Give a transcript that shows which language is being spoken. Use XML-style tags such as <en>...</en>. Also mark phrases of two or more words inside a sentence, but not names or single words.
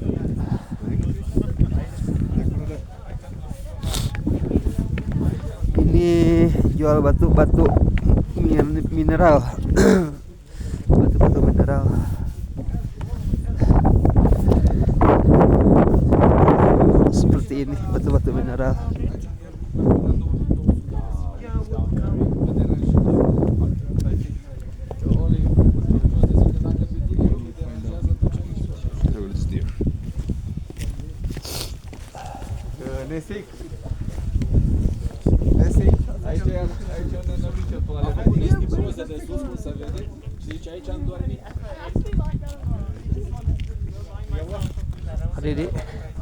<id>Ini jual batu-batu mineral. Batu-batu mineral. Seperti ini batu-batu mineral. Nesik.</id> <ro>Aici ne duce pe la comuniști proze de sus, cum se vede. Și zice, aici am dormit.</ro> <id>Adik-adik.</id>